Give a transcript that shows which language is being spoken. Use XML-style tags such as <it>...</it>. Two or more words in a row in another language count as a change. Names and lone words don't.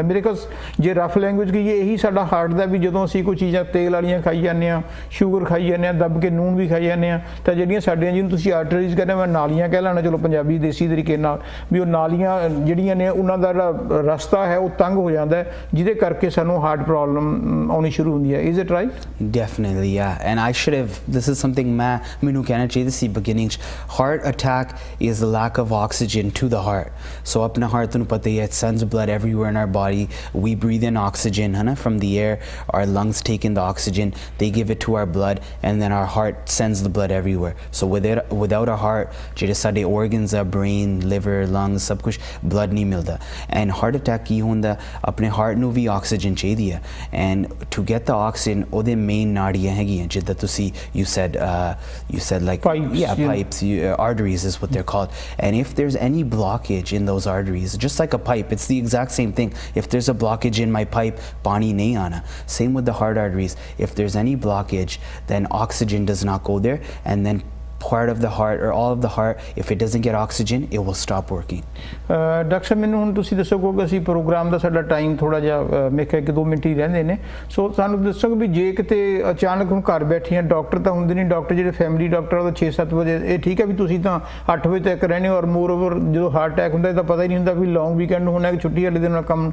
<pa>ਮੇਰੇ ਕੋਲ ਜੇ</pa> <en>rough language</en> <pa>ਕਹੀਏ ਇਹੀ ਸਾਡਾ ਹਾਰਟ ਦਾ ਵੀ ਜਦੋਂ ਅਸੀਂ ਕੋਈ ਚੀਜ਼ਾਂ ਤੇਲ ਵਾਲੀਆਂ ਖਾਈ ਜਾਂਦੇ ਹਾਂ, ਸ਼ੂਗਰ ਖਾਈ ਜਾਂਦੇ ਹਾਂ, ਦੱਬ ਕੇ ਨੂਣ ਵੀ ਖਾਈ ਜਾਂਦੇ ਹਾਂ, ਤਾਂ ਜਿਹੜੀਆਂ ਸਾਡੀਆਂ ਜਿਹਨੂੰ ਤੁਸੀਂ ਆਰਟਰੀਜ਼ ਕਹਿੰਦੇ ਮੈਂ ਨਾਲੀਆਂ ਕਹਿ ਲੈਣਾ, ਚਲੋ ਪੰਜਾਬੀ ਦੇਸੀ ਤਰੀਕੇ ਨਾਲ ਵੀ ਉਹ ਨਾਲੀਆਂ ਜਿਹੜੀਆਂ ਨੇ ਉਹਨਾਂ ਦਾ ਜਿਹੜਾ ਰਸਤਾ ਹੈ ਉਹ ਤੰਗ ਹੋ ਜਾਂਦਾ ਹੈ, ਜਿਹਦੇ ਕਰਕੇ ਸਾਨੂੰ</pa> <en>heart problem</en> <pa>ਆਉਣੀ ਸ਼ੁਰੂ ਹੁੰਦੀ ਹੈ।</pa> <en>is it right? Definitely, yeah. And I should have, this is something</en> <pa>ਮੈਨੂੰ ਕਹਿਣਾ ਚਾਹੀਦਾ ਸੀ</pa> <en>beginning 'ਚ। Heart attack is the lack of oxygen to the heart.</en> <pa>So ਆਪਣਾ heart ਤੁਹਾਨੂੰ ਪਤਾ ਹੀ ਹੈ,</pa> <en>it sends blood everywhere in our body. We breathe in oxygen</en> <hi>है ना</hi> <en>from the air. Our lungs take in the oxygen, they give it to our blood, and then our heart sends the blood everywhere. So without our heart,</en> <pa>ਜਿਹੜੇ ਸਾਡੇ organs ਆ,</pa> <en>brain, liver, lungs,</en> <pa>ਸਭ ਕੁਝ blood ਨਹੀਂ ਮਿਲਦਾ।</pa> <en>And heart attack</en> <pa>ਕੀ ਹੁੰਦਾ, ਆਪਣੇ heart ਨੂੰ ਵੀ oxygen ਚਾਹੀਦੀ ਹੈ,</pa> <en>and to get the oxygen</en> <pa>ਉਹਦੇ main ਨਾੜੀਆਂ ਹੈਗੀਆਂ ਜਿੱਦਾਂ ਤੁਸੀਂ</pa> <en>you said like pipes, pipes, arteries is what they're called. And if there's any blockage in those arteries, just like a pipe, it's the exact same thing. If there's a blockage in my pipe,</en> <pa>ਪਾਣੀ ਨਹੀਂ ਆਣਾ.</pa> <en>Same with the heart arteries. If there's any blockage, then oxygen does not go there, and then part of the heart or all of the heart, if it doesn't get oxygen, it will stop working.</en> <pa>ਡਾਕਟਰ ਸਾਹਿਬ ਮੈਨੂੰ ਹੁਣ ਤੁਸੀਂ ਦੱਸੋ, ਕਿਉਂਕਿ ਅਸੀਂ ਪ੍ਰੋਗਰਾਮ ਦਾ ਸਾਡਾ ਟਾਈਮ ਥੋੜਾ ਜਿਹਾ ਮੇਰੇ ਖਿਆਲ 1-2 ਮਿੰਟ ਹੀ ਰਹਿੰਦੇ ਨੇ, ਸੋ ਸਾਨੂੰ ਦੱਸੋ ਵੀ ਜੇ ਕਿਤੇ ਅਚਾਨਕ ਹੁਣ ਘਰ ਬੈਠੀਆਂ, ਡਾਕਟਰ ਤਾਂ ਹੁੰਦੇ ਨਹੀਂ, ਡਾਕਟਰ ਜਿਹੜੇ</pa> <en>family doctor</en> <pa>ਉਹ 6-7 ਵਜੇ, ਇਹ ਠੀਕ ਹੈ ਵੀ ਤੁਸੀਂ ਤਾਂ 8 ਵਜੇ ਤੱਕ ਰਹਿੰਦੇ ਹੋ, ਔਰ</pa> <en>more over</en> <pa>ਜਦੋਂ</pa> <en>heart attack</en> <pa>ਹੁੰਦਾ ਤਾਂ ਪਤਾ ਹੀ ਨਹੀਂ ਹੁੰਦਾ ਵੀ</pa> <en>long weekend</en> <pa>ਨੂੰ ਹੋਣਾ ਕਿ ਛੁੱਟੀ ਵਾਲੇ ਦਿਨ ਕੰਮ।</pa>